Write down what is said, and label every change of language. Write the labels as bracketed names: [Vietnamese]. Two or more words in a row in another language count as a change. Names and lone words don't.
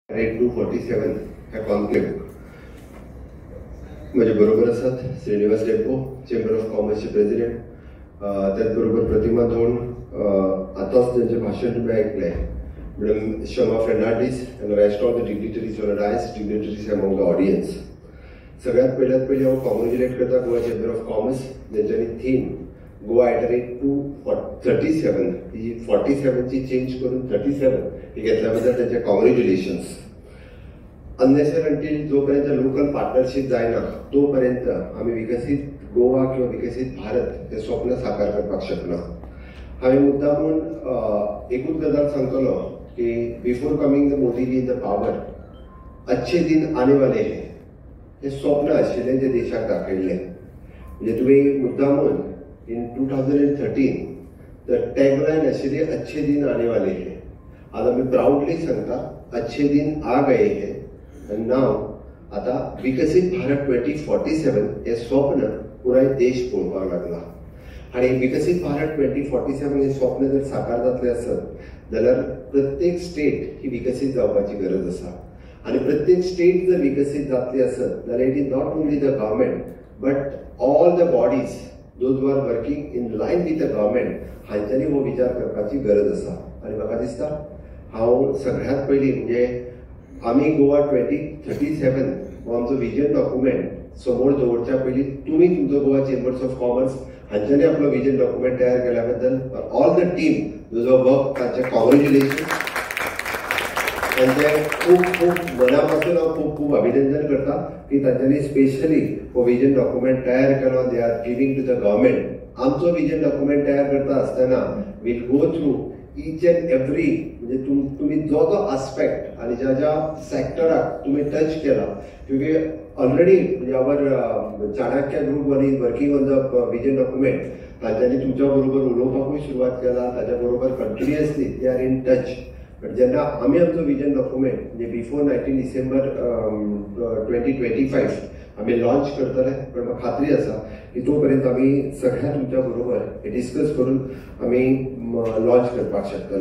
[Marathi] 247 ह्या कॉन्क्लेव्ह म्हणजे बरोबर असतात श्रीनिवास डेप्पो चेंबर ऑफ कॉमर्सचे प्रेसिडेंट, त्याचबरोबर प्रतिमा धोंड, आताच त्यांचे भाषण तुम्ही ऐकलंय, मॅडम शमा फर्नांडीस [English] and rest of the dignitaries on the dais, dignitaries among the audience. [Konkani] सगळ्यात पहिले हांव कॉंग्रॅच्युलेट करता गोवा चेंबर ऑफ कॉमर्स ज्यांच्यानी थीम गोवा ॲट 237 ही 47 ची चेंज करून 37 ही घेतल्याबद्दल त्यांचे कॉंग्रॅच्युलेशन्स. अननेसेसरी अंटील जोपर्यंत लोकल पार्टनरशिप जायना तोपर्यंत आम्ही विकसित गोवा किंवा विकसित भारत हे स्वप्न साकार करपाक शकना. हांवें मुद्दामून एकूच गजाल सांगतलो की [English] before coming the Modiji in the power [Hindi] अच्छे दिन आने वाले हैं [Konkani] हे स्वप्न आशिल्लें जे देशाक दाखयल्लें. म्हणजे तुम्ही मुद्दामून [English] in 2013 the tagline [Konkani] आशिल्ली [Hindi] अच्छे दिन आने वाले हैं. [Konkani] आज आमी प्राउडली सांगता [Hindi] अच्छे दिन आ गए हैं. [Konkani] आणि नाव आता विकसित भारत 2047 हे स्वप्न पुराय देश पळोवपाक लागला. आणि विकसित भारत 2047 हे स्वप्न जर साकार जातले आसत जाल्यार प्रत्येक स्टेट ही विकसित जावपाची गरज आसा. आणि प्रत्येक स्टेट जर विकसित जातली आसत जाल्यार [English] it is not only the government but all the bodies those who are working in line with the government [Konkani] हांच्यानी हो विचार करपाची गरज आसा. आणि म्हाका दिसता हांव सगळ्यात पयलीं म्हणजे आम्ही गोवा 2037 हो आमचो [English] vision document [Konkani] समोर दवरच्या पयलीं तुम्ही तुमचो गोवा चेंबर्स ऑफ कॉमर्स हांच्यानी आपलो [English] vision document [Konkani] तयार केल्या बद्दल [English] all the team [Konkani] जो वर्क तांचे कॉंग्रॅच्युलेशन. तांचे खूप खूप मनापासून हांव खूप खूप अभिनंदन करता की तांच्यांनी स्पेशली हो [English] vision document [Konkani] तयार केलो. [English] They are giving to the government. [Konkani] आमचो विजन डॉक्युमेंट तयार करता आसतना [English] will go through each and every [Konkani] म्हणजे तुम्ही जो जो आस्पेक्ट आणि ज्या ज्या सेक्टराक तुम्ही टच केला [English] क्योंकि ऑलरेडी म्हणजे our Chanakya group one is working on the vision document. [Konkani] तांच्यांनी तुमच्या बरोबर उलोवपाकूय सुरवात केला. ताच्या बरोबर कंटिन्युअसली [English] they are in touch. [Konkani] बट जेन्ना आमी आमचो [English] vision document [Konkani] म्हणजे [English] before 19 December 2025 [Konkani] आम्ही लॉन्च करतले. पण म्हाका खात्री आसा की तोपर्यंत आम्ही सगळ्या तुमच्या बरोबर हे डिस्कस करून आम्ही लॉन्च करपाक शकतले.